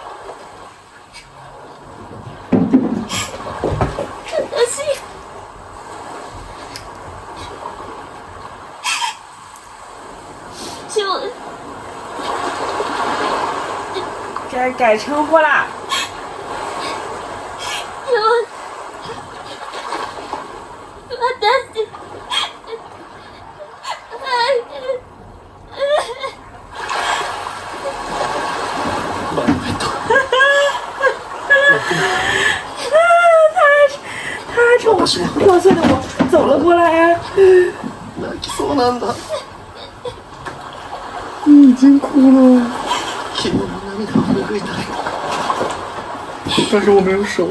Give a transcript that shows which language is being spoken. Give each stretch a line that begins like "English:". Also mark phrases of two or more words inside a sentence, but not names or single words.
Chinese: 该改称呼啦。
Japanese: バイオレット。
Chinese: 他冲破碎的我走了过来。
Japanese: 泣きそうなんだ。
Chinese: 你已经哭了。
Japanese: 君の涙を拭いたい。
Chinese: 但是我没有手。